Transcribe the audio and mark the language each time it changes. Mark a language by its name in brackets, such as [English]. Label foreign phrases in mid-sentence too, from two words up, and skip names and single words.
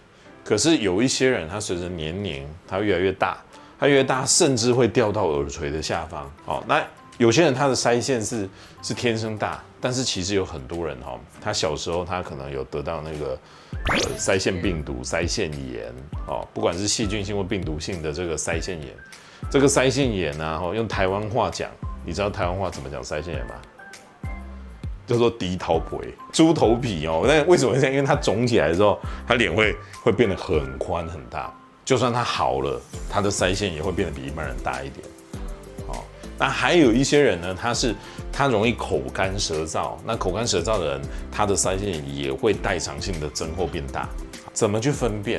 [Chinese] 可是有一些人，他隨着年齡，他越來越大，甚至會掉到耳垂的下方。好，那有些人他的腮線是天生大，但是其實有很多人他小時候他可能有得到那個腮腺病毒、腮腺炎，不管是細菌性或病毒性的這個腮腺炎。這個腮腺炎呢，用台灣話講，你知道台灣話怎麼講腮腺炎嗎？叫做豬頭皮，豬頭皮哦。那為什麼會這樣？因為它腫起來的時候，它臉會變得很寬很大。就算它好了，它的腮線也會變得比一般人大一點。好，那還有一些人呢，他容易口乾舌燥。那口乾舌燥的人，他的腮線也會代償性的增厚變大。怎麼去分辨？